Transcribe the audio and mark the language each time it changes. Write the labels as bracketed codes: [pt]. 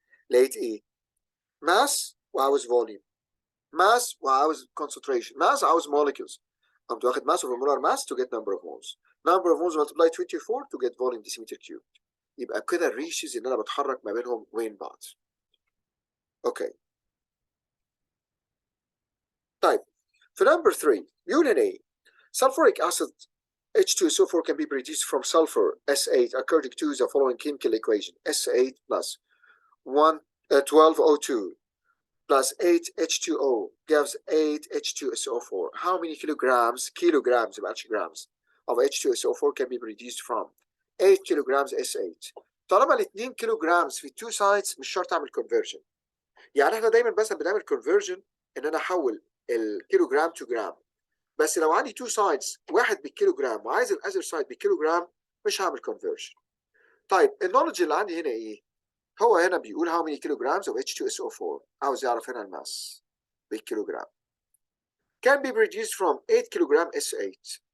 [ar] لقيت ايه؟ ماس وعاوز فوليوم، [en] mass وعاوز concentration، [ar] ماس عاوز molecules. قمت واخد ماس [en] over molar mass to get number of moles. number of moles multiply 24 to get volume decimeter cube. [ar] يبقى كده الريشز اللي انا بتحرك ما بينهم وين بعض. اوكي طيب في نمبر 3 بيقول هنا ايه؟ [en] sulfuric acid H2SO4 can be produced from sulfur S8 according to the following chemical equation. S8 plus 12O2 plus 8H2O gives 8H2SO4. How many kilograms grams of H2SO4 can be produced from 8 kilograms S8. [ar] طالما ال 2 كيلو جرامز في التو سايدز مش شرط اعمل كونفرجن. يعني احنا دايما مثلا بنعمل كونفرجن ان انا احول الكيلو جرام تو جرام. بس لو عندي تو سايدز واحد بالكيلو جرام وعايز الاذر سايد بالكيلو جرام مش هعمل كونفرجن. طيب النولج اللي عندي هنا ايه؟ هو هنا بيقول [en] how many kilograms of H2SO4. [ar] عاوز يعرف هنا الماس بالكيلوجرام. [en] can be produced from 8 kilogram S8.